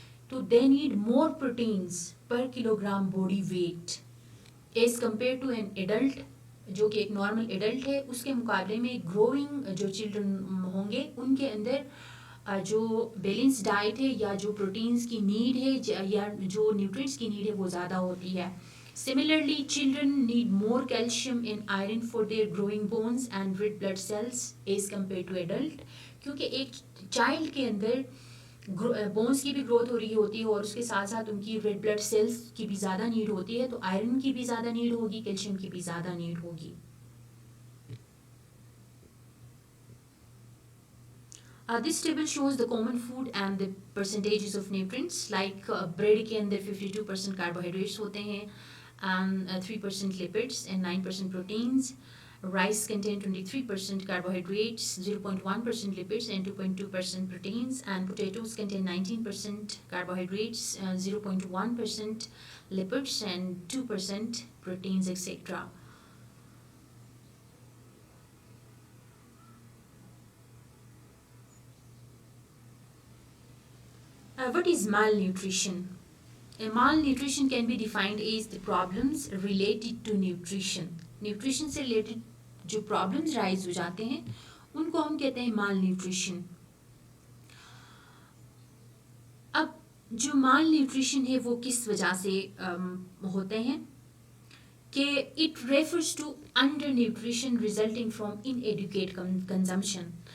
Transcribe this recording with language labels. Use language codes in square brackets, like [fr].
[en] تو they need more proteins per kilogram body weight as compare to an adult [ur] جو کہ ایک normal adult ہے. اس کے مقابلے میں گروئنگ جو چلڈرن ہوں گے ان کے اندر جو بیلنس ڈائٹ ہے یا جو پروٹینز کی نیڈ ہے یا جو نیوٹرینٹس کی نیڈ ہے وہ زیادہ ہوتی ہے. [en] Similarly, children need more calcium and iron for their growing bones and red blood cells as compared to adult. [ur] کیونکہ ایک چائلڈ کے اندر بونس کی بھی گروتھ ہو رہی ہوتی ہے اور اس کے ساتھ ساتھ ان کی ریڈ بلڈ سیلس کی بھی زیادہ نیڈ ہوتی ہے. تو آئرن کی بھی زیادہ نیڈ ہوگی، کیلشیم کی بھی زیادہ نیڈ ہوگی. [en] This table shows the common food and the percentages of nutrients. Like bread [ur] کے اندر [en] 52% carbohydrates [ur] ہوتے ہیں [en] and 3% lipids and 9% proteins. Rice contain 23% carbohydrates, 0.1% lipids and 2.2% proteins. And potatoes contain 19% carbohydrates, 0.1% lipids and 2% proteins, etc. What is malnutrition? Malnutrition can be defined as the problems related to nutrition. [ur] Nutrition سے related جو problems rise ہو جاتے ہیں ان کو ہم کہتے ہیں malnutrition. جو مال nutrition ہے وہ کس وجہ سے ہوتے ہیں کہ [en] It refers to undernutrition resulting from inadequate consumption.